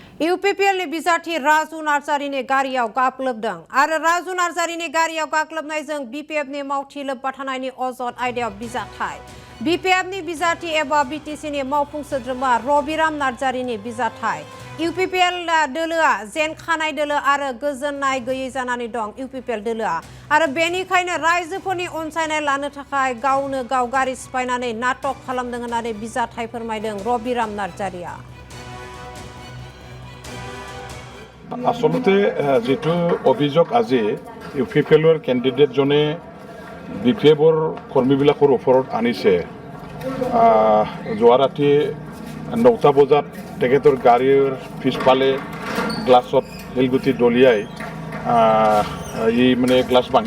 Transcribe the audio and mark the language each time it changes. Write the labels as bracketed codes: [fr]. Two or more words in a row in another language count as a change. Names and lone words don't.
[brx] UPPL ni bizathi Raju Narsari ni gariyaw gaklobdang ar Raju Narsari ni gariyaw gaklobnaijong BPF ni mawthi lobathanai ni Azad Aida bizathai BPF ni bizathi eba BTCन ni mawphung sodrama Robiram Narsari ni bizathai UPPL doloa zen khanai dolo ar gojonnai gयै janani dong UPPL doloa ar बेनिखायनो रायजोफोरनि अनसायनाय लानो थाखाय गावनो गाव गारि सिफायनानै नाटक खालामदों होननानै बिजाथाय फोरमायदों रबिराम नार्जारिया [as] আচলতে যেতু অভিযোগ আজি ইউপিপিএলৰ কেণ্ডিডেট জনে বিপিএফৰ কৰ্মীবিলাকৰ ওপৰত আনিছে যোৱা ৰাতি 9টা বজাত তেখেতৰ গাড়ীৰ পিছফালে গ্লাছত শিলগুটি দলিয়াই এই মানে গ্লাছ ভাঙি